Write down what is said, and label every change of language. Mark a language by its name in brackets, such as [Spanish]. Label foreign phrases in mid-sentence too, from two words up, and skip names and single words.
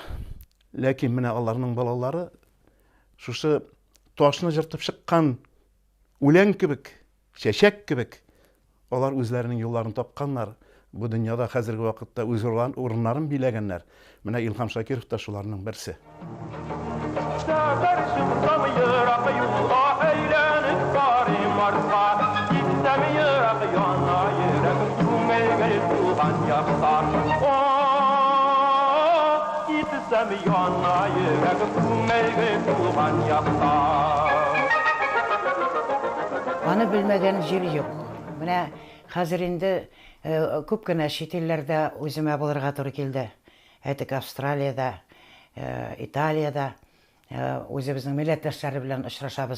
[Tatar] Ләкин менә аларның балалары шушы ташны җыртып чыккан үлән кебек, чәчәк кебек, алар үзләренең юлларын тапканнар. Бу дөньяда хәзерге вакытта үз урыннарын биләгәннәр. Менә Илһам Шакиров та шуларның берсе. Karışım samıyırak yolda eğlenip varım arsa Gitsem yırak yana yürek Tümeyge tuğan yaksa Gitsem yana yürek Tümeyge tuğan yaksa Аны белмәгән җир юк. Менә хәзер инде күп кенә чит илләрдә үземә булырга туры килде. Әйтик Австралиядә, Италиядә үзебезнең милләттәшләр белән очрашабыз.